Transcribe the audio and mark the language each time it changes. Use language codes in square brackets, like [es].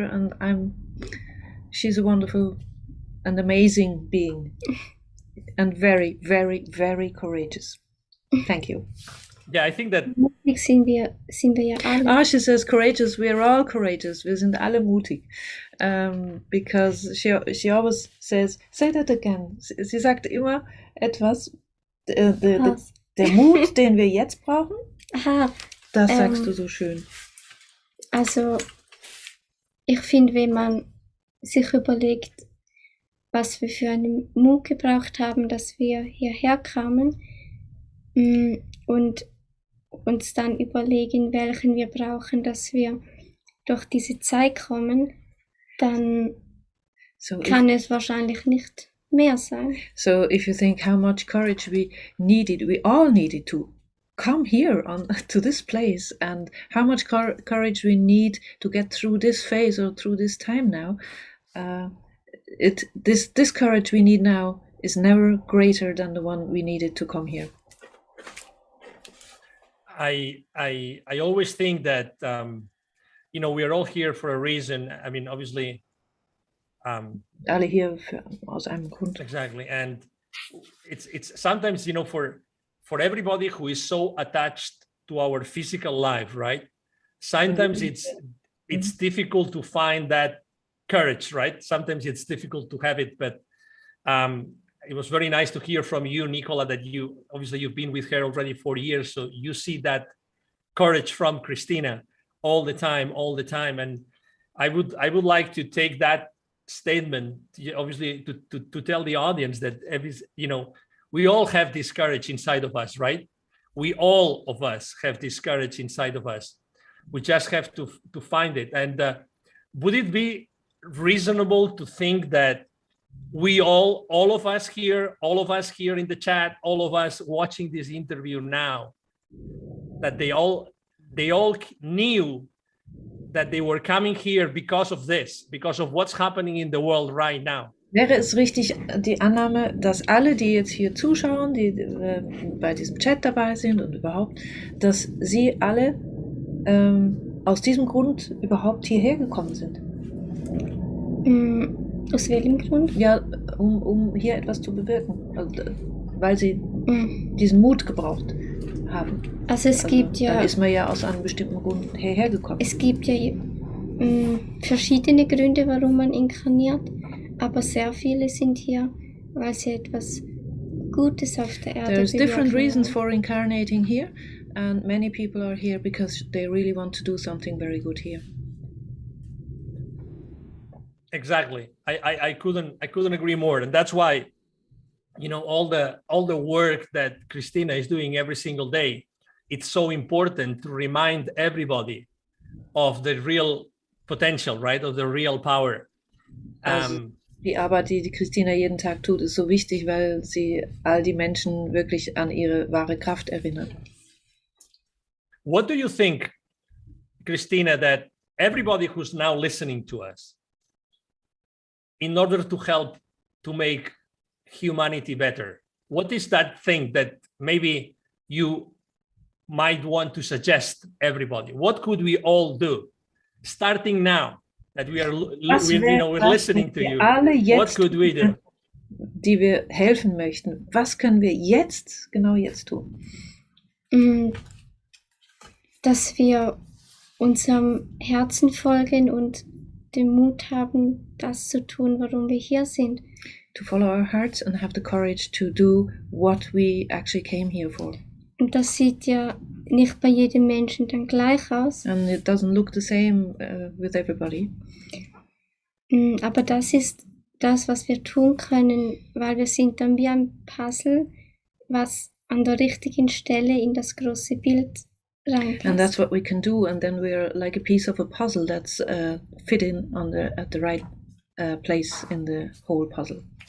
[en] And she's a wonderful and amazing being, and very, very, very courageous. Thank you. Yeah, I think that. [de] Mutig sind wir ja alle. [en] She says courageous. We are all courageous. [de] Wir sind alle mutig. [en] Because she always says, say that again. [de] Sie sagt immer etwas. Der Mut, den wir jetzt brauchen. Aha. Das sagst du so schön. Also, ich finde, wenn man sich überlegt, was wir für einen Mut gebraucht haben, dass wir hierher kamen und uns dann überlegen, welchen wir brauchen, dass wir durch diese Zeit kommen, dann kann es wahrscheinlich nicht mehr sein. [en] So if you think how much courage we all needed to come here to this place, and how much courage we need to get through this phase or through this time now, this courage we need now is never greater than the one we needed to come here. I always think that we are all here for a reason. I mean, obviously. [de] Alle hier aus einem Grund. [en] Exactly, and it's sometimes for everybody who is so attached to our physical life, right? Sometimes it's difficult to find that courage, right? Sometimes it's difficult to have it, but it was very nice to hear from you, Nicola, that you've been with her already 4 years, so you see that courage from Christina all the time, and I would like to take that statement, obviously, to tell the audience that we all have this courage inside of us, right? We all of us have this courage inside of us. We just have to find it. And would it be reasonable to think that we all of us here in the chat, all of us watching this interview now, that they all knew that they were coming here because of this, because of what's happening in the world right now? [de] Wäre es richtig, die Annahme, dass alle, die jetzt hier zuschauen, die bei diesem Chat dabei sind und überhaupt, dass sie alle aus diesem Grund überhaupt hierher gekommen sind? Aus welchem Grund? Ja, um hier etwas zu bewirken, weil sie diesen Mut gebraucht haben. Also es gibt ja... Dann ist man ja aus einem bestimmten Grund hierher gekommen. Es gibt ja verschiedene Gründe, warum man inkarniert, aber sehr viele sind hier, weil sie etwas Gutes auf der Erde [en] There's different [de] bewirken [en] reasons [de] wollen. [en] for incarnating here, and many people are here because they really want to do something very good here. Exactly. I couldn't agree more, and that's why all the work that Christina is doing every single day, it's so important to remind everybody of the real potential, right, of the real power. [de] Die Arbeit, die Christina jeden Tag tut, ist so wichtig, weil sie all die Menschen wirklich an ihre wahre Kraft erinnert. [en] What do you think, Christina, that everybody who's now listening to us, in order to help to make humanity better, what is that thing that maybe you might want to suggest everybody? What could we all do starting now that we're listening to you? What could we do? [de] Die wir helfen möchten. Was können wir genau jetzt tun? Dass wir unserem Herzen folgen und den Mut haben, das zu tun, warum wir hier sind. [en] To follow our hearts and have the courage to do what we actually came here for. [de] Und das sieht ja nicht bei jedem Menschen dann gleich aus. [en] And it doesn't look the same with everybody. [de] Aber das ist das, was wir tun können, weil wir sind dann wie ein Puzzle, was an der richtigen Stelle in das große Bild reinpasst. [en] And that's what we can do, and then we're like a piece of a puzzle that's fit in at the right place in the whole puzzle.